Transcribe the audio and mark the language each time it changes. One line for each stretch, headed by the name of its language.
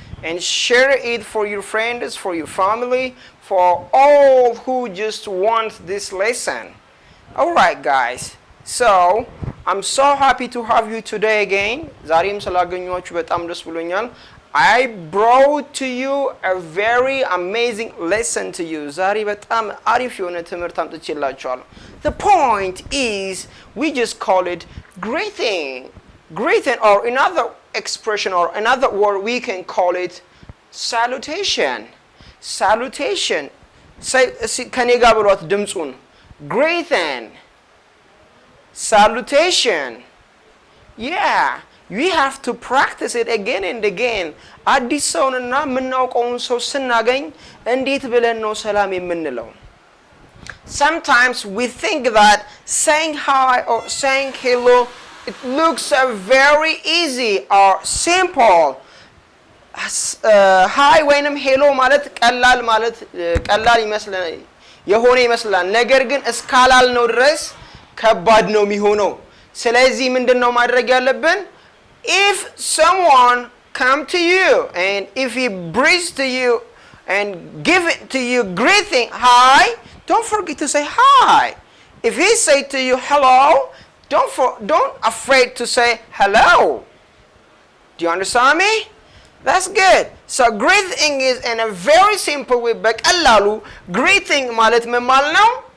English: And share it for your friends, for your family, for all who just want this lesson. Alright guys, so I'm so happy to have you today again.
Amharic: ዛሬም ስላገኘኋችሁ በጣም ደስ ብሎኛል.
English: I brought to you a very amazing lesson to you.
Amharic: ዛሬ በጣም አሪፍ የሆነ ትምህርት አምጥቼላችኋለሁ.
English: The point is, we just call it greeting. Greeting, or another expression or another word, we can call it salutation. Salutation. Say
Amharic: ከኔ ጋር ብሏት ድምጹን.
English: Greeting. Salutation. Yeah, we have to practice it again and again.
Amharic: አዲስ ሰውንና የምናውቀውን ሰው ስናገኝ እንዴት ብለን ነው ሰላም የምንለው?
English: Sometimes we think that saying hi or saying hello, it looks very easy or simple.
Amharic: Hi ወይንም ሄሎ ማለት ቀላል ይመስላል የሆነ ይመስላል ነገር ግን እስካላል ነው ድረስ ከባድ ነው የሚሆነው ስለዚህ ምንድነው ማድረግ ያለብን
English: if someone come to you and if he breathes to you and give it to you greeting hi don't forget to say hi if he say to you hello don't afraid to say hello do you understand me That's good. So greeting is in a very simple way.
Amharic: በቀላሉ greeting ማለት ምን ማለት ነው?